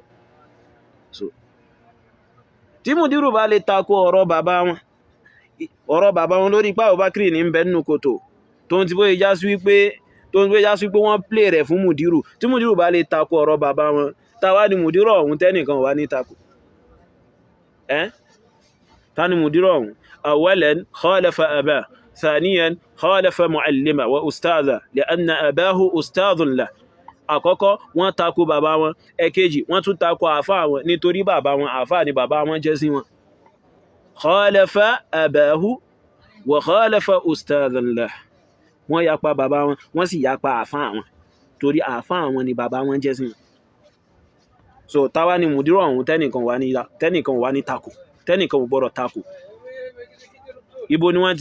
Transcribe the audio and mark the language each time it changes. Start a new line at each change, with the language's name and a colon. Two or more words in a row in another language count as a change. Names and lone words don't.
Yoruba: So tí mùdírù bá lè tako ọ̀rọ̀ bàbá wọn lórí ipá Abubakar ní ń bẹ nínú kòtò tó ń ti bóyá já sí wípé wọ́n play rẹ̀ fún mùdírù, tí mùdírù bá lè tako ọ̀rọ̀ bàbá wọn, táwa ni mùdírù ọ̀hún tẹ́nìkan wà ní tako? Ta ni mùdírù ọ̀hún?
Arabic: أولاً خالف أبا, ثانيا خالف معلمه وأستاذه لأن أباه أستاذ له
Yoruba: àkọ́kọ́ wọ́n tako bàbá wọn ẹ̀kejì wọ́n tún tako àfáà wọn nítorí bàbá wọn àfáà ni bàbá wọn jẹ́ sí wọn
Arabic: خالف أباه وخالف أستاذاً له
Yoruba: wọ́n yapa bàbá wọn wọ́n sì yapa àfáà wọn torí àfáà wọn ni bàbá wọn jẹ́ sí wọn so táwa ni mùdírù ọ̀hún tẹ́nìkan wà ní tako tẹ́nìkan ò gbọ́dọ̀ tako ibo ni wọ́n ti